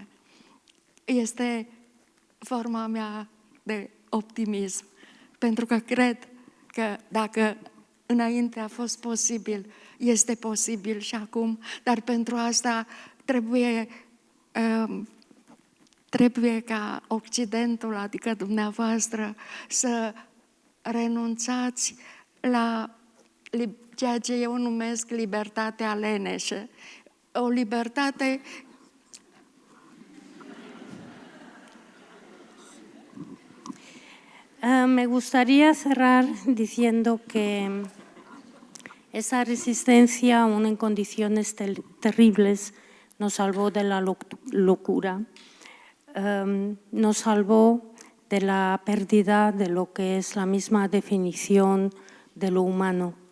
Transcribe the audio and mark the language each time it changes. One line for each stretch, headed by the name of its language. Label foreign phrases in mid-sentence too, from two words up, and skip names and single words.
Romanian: Este forma mea de optimism, pentru că cred că dacă înainte a fost posibil, este posibil și acum, dar pentru asta trebuie ca Occidentul, adică dumneavoastră, să renunțați la ceea ce eu numesc libertatea leneșă. O libertate
Spanish: Me gustaría cerrar diciendo que esa resistencia, aún en condiciones terribles, nos salvó de la locura, nos salvó de la pérdida de lo que es la misma definición de lo humano.